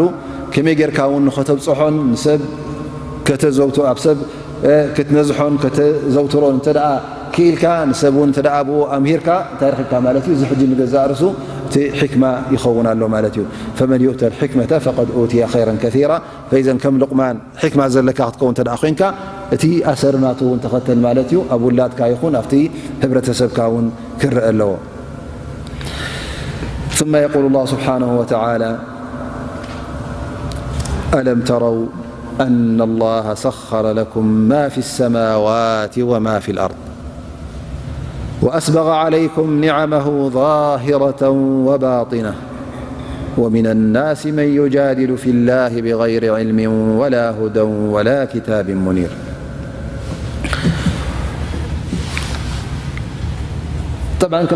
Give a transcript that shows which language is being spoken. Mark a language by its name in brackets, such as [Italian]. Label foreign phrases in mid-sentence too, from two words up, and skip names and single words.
[Tigrinya] ከመይ ጌርካ እውን ንኸተብፅሖን ንሰብ ከተዘውቶ ኣብ ሰብ ክትነዝሖን ከተዘውትሮን እንተ ደኣ ክኢልካ ንሰብ እውን እንተ ደኣ ብኡ ኣምሂርካ እንታይ ረኺብካ ማለት እዩ እዚ ሕጂ ንገዛእ ርእሱ እቲ ሕክማ ይኸውን ኣሎ ማለት እዩ [Arabic] فمن يؤت الحكمة فقد أوتي خيرا كثيرا [Tigrinya] ፈኢዘን ከም ልቁማን ሕክማ ዘለካ ክትከውን እንተ ደኣ ኮይንካ እቲ ኣሰርናቱ እውን ተኸተል ማለት እዩ ኣብ ውላድካ ይኹን ኣብቲ ህብረተሰብካ እውን ክርአ ኣለዎ [Arabic] ثم يقول الله سبحانه وتعالى ألم تروا أن الله سخر لكم ما في السماوات وما في الأرض وأسبغ عليكم نعمه ظاهرة وباطنة ومن الناس من يجادل في الله بغير علم ولا هدى ولا كتاب منير طبعا كم